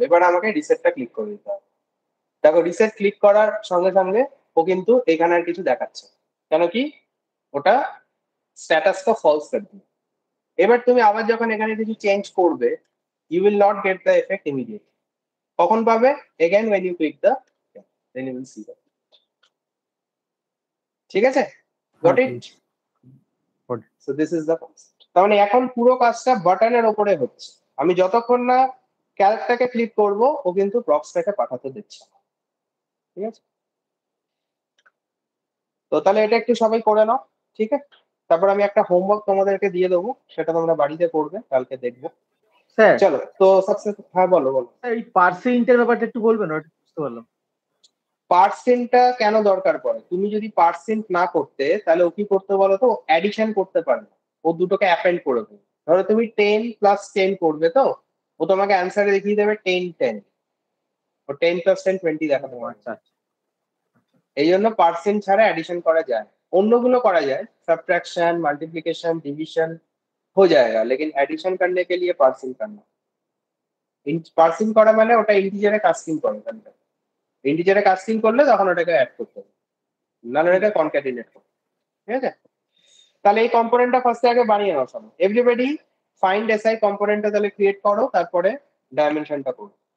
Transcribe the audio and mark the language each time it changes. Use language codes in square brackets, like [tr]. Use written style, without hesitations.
[bn] এবার আমাকে রিসেটটা ক্লিক করে দিতে হবে। দেখো রিসেট ক্লিক করার সঙ্গে সঙ্গে ও কিন্তু এখানে আর কিছু দেখাচ্ছে, কেন কি ওটা স্ট্যাটাসটা ফলস করে দিল। এবার তুমি আবার যখন এখানে কিছু চেঞ্জ করবে, [en] You will not get the effect immediately. [bn] কখন পাবে? [en] Again when you click the then you will see that. [bn] ঠিক আছে, [en] Got it? So this is the concept. [bn] তার মানে এখন পুরো কাজটা বাটনের উপরে হচ্ছে। আমি যতক্ষণ না ক্যারেক্টারটাকে ক্লিক করব ও কিন্তু প্রপসটাকে পাঠাতে দিচ্ছে না। ঠিক আছে, তো তাহলে এটা একটু সবাই করে নাও। ঠিক আছে, তারপর আমি একটা হোমওয়ার্ক তোমাদেরকে দিয়ে দেবো, সেটা তোমরা বাড়িতে করবে, কালকে দেখবো। স্যার চলো তো সাকসেস। হ্যাঁ বলো বলো। এই পার্সেন্টের ব্যাপারটা একটু বলবেন? ওটা বুঝতে পারলাম। পার্সেন্টটা কেন দরকার পড়ে? তুমি যদি পার্সেন্ট না করতে, তাহলে ও কি করতে বলো তো, অ্যাডিশন করতে পারবে, ও দুটোকে অ্যাপেন্ড করে দেবে। ধরো তুমি 10 + 10 করবে, তো ও তোমাকে অ্যান্সারে দেখিয়ে দেবে 10 10, ও 10 + 10 20 দেখাতে পারবে। আচ্ছা এই জন্য পার্সেন্ট ছাড়া অ্যাডিশন করা যায়, [hi] অন্যগুলো করা যায়, सबट्रैक्शन मल्टीप्लिकेशन डिवीजन हो जाएगा, लेकिन एडिशन करने के लिए पार्सिंग करना। [bn] पार्सिंग করা মানে ওটা ইন্টিজারে কাস্টিং করে, ইন্টিজারে কাস্টিং করলে তখন ওটাকে অ্যাড করতে হবে, নাহলে ওটাকে কনক্যাটিনেট করতে হবে। ঠিক আছে, তাহলে এই কম্পোনেন্টটা ফার্স্টে আগে বানিয়ে নাও সব। এভরিবডি ফাইন্ড এসআই কম্পোনেন্টটা তাহলে ক্রিয়েট করো, তারপরে ডাইমেনশনটা করো।